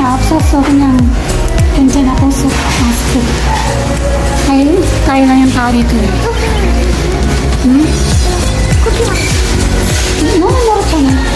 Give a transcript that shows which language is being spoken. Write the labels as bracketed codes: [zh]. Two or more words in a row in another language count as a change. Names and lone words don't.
[ko] 없었어. 그냥 괜찮아. 없어. 마스크. [tl] Kailangan tao dito. [ko] 너무 멀었잖아.